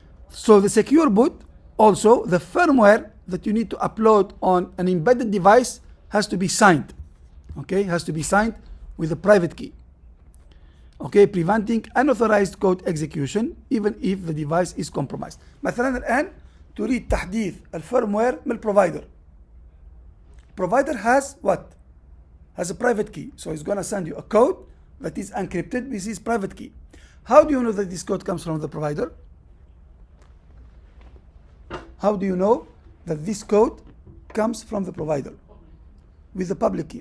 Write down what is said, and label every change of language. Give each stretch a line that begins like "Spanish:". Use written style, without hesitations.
English: So the secure boot, also the firmware that you need to upload on an embedded device has to be signed. Okay, has to be signed with a private key. Okay, preventing unauthorized code execution even if the device is compromised.
Arabic: مثلا الآن تريد تحديث الفيرموير من البروفايدر.
English: Provider has what? Has a private key. So it's going to send you a code that is encrypted with his private key. How do you know that this code comes from the provider? How do you know that this code comes from the provider? With the public key.